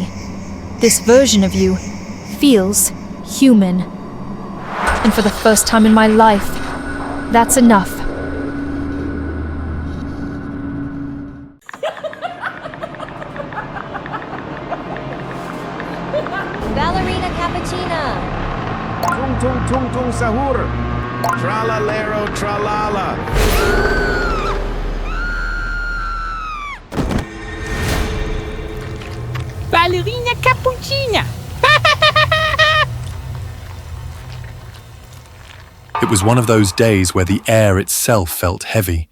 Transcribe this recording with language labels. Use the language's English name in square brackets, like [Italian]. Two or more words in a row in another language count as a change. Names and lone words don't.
[English] This version of you feels human. And for the first time in my life, that's enough. [Italian] Ballerina cappuccina. Tung tung tung tung sahur. Tralalero tralala. Ballerina cappuccina. [English] It was one of those days where the air itself felt heavy.